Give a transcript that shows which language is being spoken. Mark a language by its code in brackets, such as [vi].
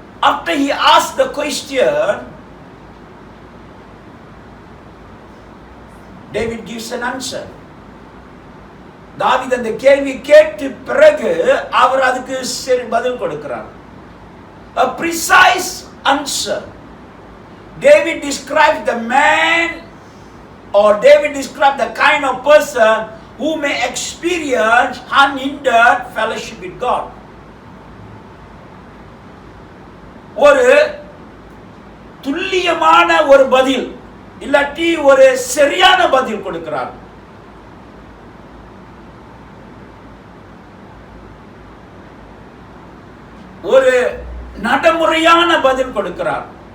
[en] After he asked the question, David gives an answer. [ta] தாவீது அந்த கேள்வி கேட்ட பிறகு அவர் அதுக்கு சரி பதில் கொடுக்கிறார். [en] A precise answer. David describes the man, or David describes the kind of person who may experience unhindered fellowship with God. [ta] ஒரு துல்லியமான ஒரு பதில் இல்லாட்டி ஒரு சரியான பதில் கொடுக்கிறார். ஒரு நடைமுறையான பதில் கொடுக்கிறார்.